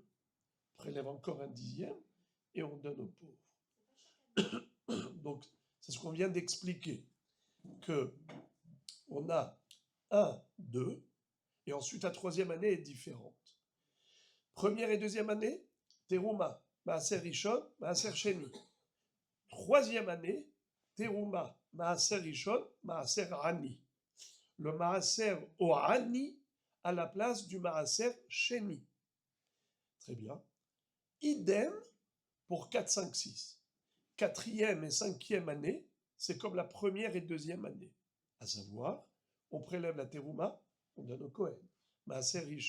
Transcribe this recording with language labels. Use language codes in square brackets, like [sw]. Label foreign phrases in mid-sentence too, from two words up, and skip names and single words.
[fr] On prélève encore un 10e et on donne aux pauvres. Donc, c'est ce qu'on vient d'expliquer, que on a 1, 2, et ensuite la troisième année est différente. Première et deuxième année, terouma, [he] מעשר ראשון, מעשר שני. [fr] Troisième année, terouma, [he] מעשר ראשון, מעשר עני. [fr] Le maaser au ani à la place du [he] מעשר שני. [fr] Très bien. Idem pour 4, 5, 6. Quatrième et cinquième année, c'est comme la première et deuxième année. À savoir, on prélève la terouma, on donne au Kohen.